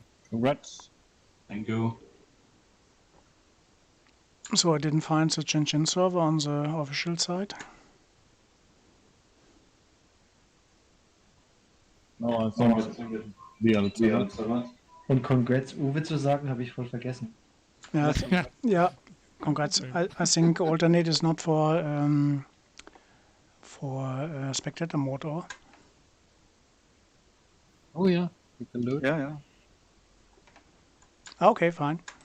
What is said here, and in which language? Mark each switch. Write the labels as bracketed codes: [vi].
[en] Congrats. Thank you. So I didn't find the Chin server on the official site. No, I think it's the other two. [de] Und Congrats Uwe zu sagen, habe ich voll vergessen. [en] Yeah, yeah. Congrats. I think alternate is not for spectator mode, or Oh yeah, you can do it. Yeah, yeah. okay, fine.